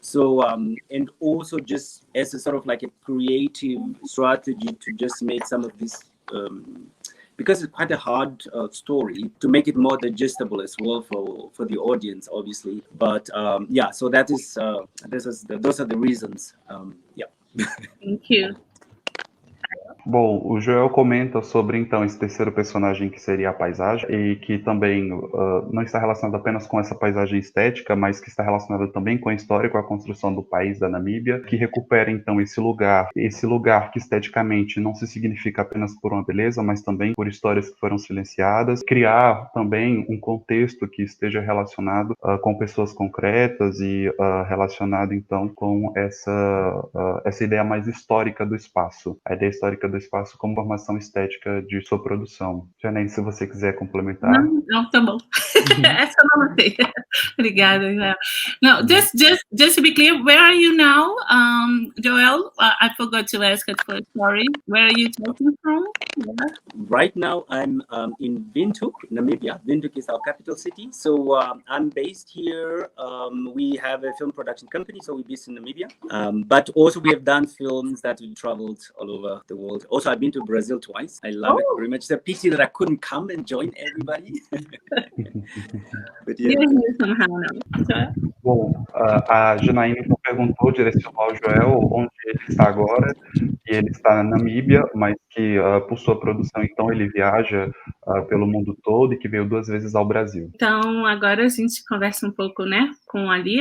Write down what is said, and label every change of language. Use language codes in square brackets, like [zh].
[en] So, and also just as a sort of like a creative strategy to just make some of this, because it's quite a hard story, to make it more digestible as well for the audience, obviously. But yeah, so those are the reasons. Yeah. Thank you. [pt] Bom, o Joel comenta sobre, então, esse terceiro personagem que seria a paisagem e que também não está relacionado apenas com essa paisagem estética, mas que está relacionado também com a história, com a construção do país da Namíbia, que recupera, então, esse lugar que esteticamente não se significa apenas por uma beleza, mas também por histórias que foram silenciadas, criar também um contexto que esteja relacionado com pessoas concretas e relacionado, então, com essa ideia mais histórica do espaço, a ideia histórica do espaço como formação estética de sua produção. Janaína, se você quiser complementar. Não, tá bom. Essa eu não anotei. Obrigada, Joel. [en] No, just to be clear, where are you now, Joel? I forgot to ask it first, sorry. Where are you talking from? Yeah. Right now, I'm in Windhoek, Namibia. Windhoek is our capital city. So I'm based here. We have a film production company, so we're based in Namibia. But also we have done films that we traveled all over the world. Also, I've been to Brazil twice. I love it very much. It's a pity that I couldn't come and join everybody. But yeah. Somehow now. [pt] Bom, a Janaína então perguntou, direcionou ao Joel onde ele está agora, e ele está na Namíbia, mas que por sua produção, então, ele viaja pelo mundo todo e que veio 2 vezes ao Brasil. Então, agora a gente conversa um pouco, né, com a Ali.